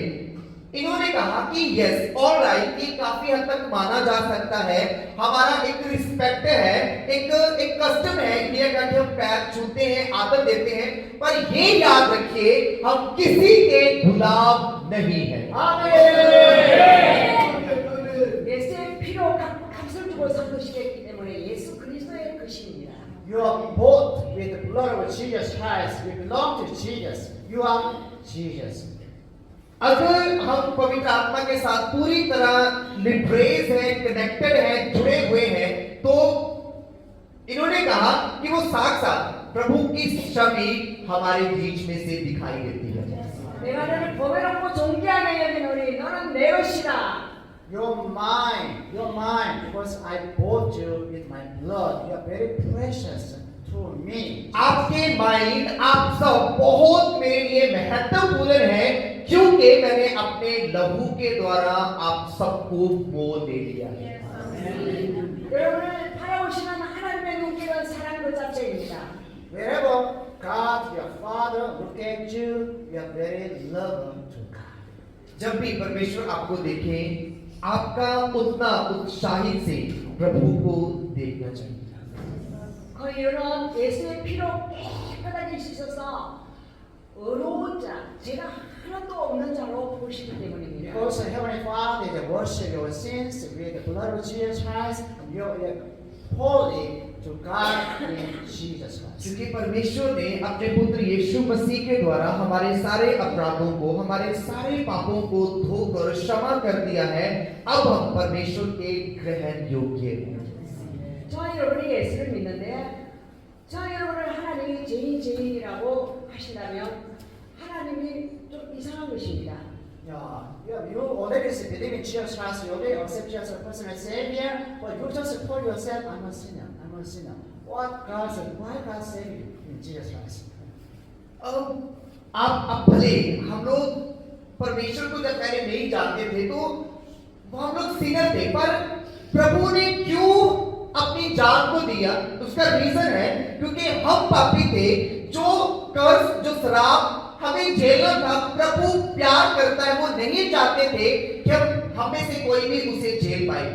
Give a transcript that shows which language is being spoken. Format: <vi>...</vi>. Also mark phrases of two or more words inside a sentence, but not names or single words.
<hi>इन्होंने कहा कि</hi> <en>yes alright,</en> <hi>ये काफी हद तक माना जा सकता है, हमारा एक रिस्पेक्ट है, एक कस्टम है इंडिया का कि हम पैर छूते हैं, आदर देते हैं, पर ये याद रखिए हम किसी के गुलाम नहीं हैं।</hi> <ko>예수의 피로 값을 주고 산 것이기 때문에 예수 그리스도의 것입니다.</ko> <en>You are bought with the blood of Jesus Christ. You belong to Jesus. You are Jesus.</en> <hi>अगर हम पवित्र आत्मा के साथ पूरी तरह लिबरेज हैं, कनेक्टेड हैं, जुड़े हुए हैं, तो इन्होंने कहा कि वो साक्षात प्रभु की छवि हमारे बीच में से दिखाई देती है।</hi> <ko>내가 너를 보배롭고 존귀하게 여기노니 너는 내 것이다.</ko> <en>You're mine, because I bought you with my blood. You are very precious to me.</en> <hi>आपके माइंड, आप सब बहुत मेरे लिए महत्वपूर्ण है, क्योंकि मैंने अपने लहू के द्वारा आप सबको मोल ले लिया है।</hi> <ko>여러분을 바라보시는 하나님의 눈길은 사랑 그 자체입니다.</ko> <en>Wherever God, your Father, look at you, you are very loving to God.</en> <hi>जब भी परमेश्वर आपको देखे, आपका उतना उत्साहित से प्रभु को देखना चाहिए।</hi> <ko>그 이유는 예수의 피로 깨끗하게 씻어서 의로운 자, 죄가 하나도 없는 자로 보시기 때문입니다.</ko> <en>Because the Heavenly Father is worship your sins with the blood of Jesus Christ, and you are holy to God in Jesus Christ.</en> <hi>क्योंकि परमेश्वर ने अपने पुत्र यीशु मसीह के द्वारा हमारे सारे अपराधों को, हमारे सारे पापों को धोकर क्षमा कर दिया है, अब हम परमेश्वर के ग्रहण योग्य हैं।</hi> <ko>저 여러분이 예수를 믿는데 저 여러분을 하나님이 죄인이라고 하신다면 하나님이 좀 이상한 것입니다.</ko> <en>You already believe in Jesus Christ, you already accept Jesus as personal Savior, but you just call yourself, I'm a sinner. what God said, why God saved you in Jesus Christ.</en> <hi>आप भले हम लोग परमेश्वर को जब पहले नहीं जानते थे तो हम लोग सिनर थे, पर प्रभु ने क्यों अपनी जान को दिया? उसका रीजन है क्योंकि हम पापी थे, जो कर्ज जो शराब हमें झेलना था, प्रभु प्यार करता है, वो नहीं चाहते थे कि हम में से कोई भी उसे झेल पाए।</hi>